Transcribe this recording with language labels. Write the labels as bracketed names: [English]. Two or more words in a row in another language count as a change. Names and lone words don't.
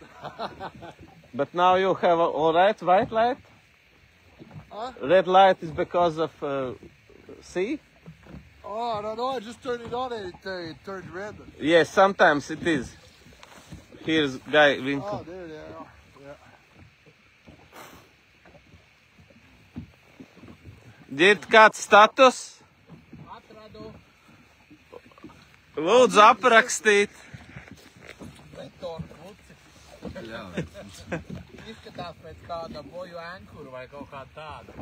[English] But now you have all right white light? Huh? Red light is because of sea? Oh, I don't know, I just turned it on and it turned red. Yes, sometimes it is. Here's Guy Winkle. Oh, there they are. Yeah. [Latvian] Ģirt, kāds status? Atradu Lūdzu aprakstīt. betonu kluci. Jā, Izskatās pēc kāda boju ankuru vai kaut kā tāda.